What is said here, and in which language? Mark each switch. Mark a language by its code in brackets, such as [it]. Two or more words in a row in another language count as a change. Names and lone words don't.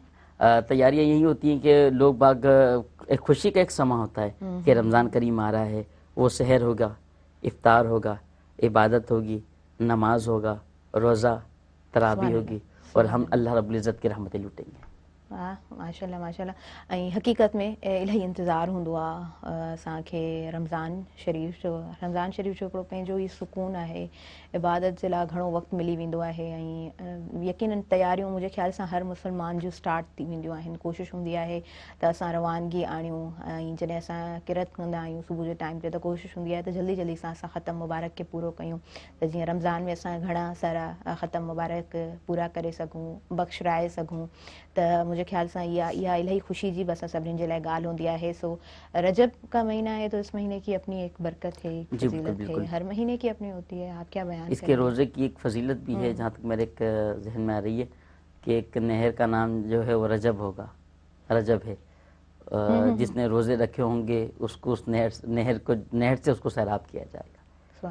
[ur] تیاریاں یہی ہوتی ہیں کہ لوگ باگ ایک خوشی کا ایک سماں ہوتا ہے کہ رمضان کریم آ رہا ہے، وہ سحر ہوگا، افطار ہوگا، عبادت ہوگی، نماز ہوگا، روزہ، تراویح ہوگی اور ہم اللہ رب العزت کی رحمتیں لوٹیں گے. واہ ماشاءاللہ ماشاءاللہ. [sd] ऐं हक़ीक़त में इलाही इंतज़ारु हूंदो आहे असांखे रमज़ान शरीफ़ जो हिकिड़ो पंहिंजो ई सुकून आहे, इबादत जे लाइ घणो वक़्तु मिली वेंदो आहे ऐं यकीनन तयारियूं मुंहिंजे ख़्याल सां हर मुस्लमान जूं स्टार्ट थी वेंदियूं आहिनि। कोशिशि हूंदी आहे त असां रवानगी आणियूं ऐं जॾहिं असां किरत कंदा आहियूं सुबुह जे टाइम ते त कोशिशि हूंदी आहे त जल्दी जल्दी सां असां ख़तम मुबारक खे पूरो कयूं त जीअं रमज़ान में असां घणा सारा ख़तम मुबारक पूरा करे सघूं, बख़्शराए सघूं। त [ur] مجھے خیال سے یہ [sd] इलाही खुशी जी बस सभिनी जे लाइ ॻाल्हि हूंदी आहे। [ur] سو رجب کا مہینہ ہے تو اس مہینے کی اپنی ایک برکت ہے، ایک فضیلت ہے، ہر مہینے کی اپنی ہوتی ہے، آپ کیا بیان اس کے روزے کی ایک فضیلت بھی ہے، جہاں تک میرے ایک ذہن میں آ رہی ہے کہ ایک نہر کا نام جو ہے وہ رجب ہوگا، رجب ہے. جس نے روزے رکھے ہوں گے اس کو اس نہر سے اس کو سیراب کیا جائے گا.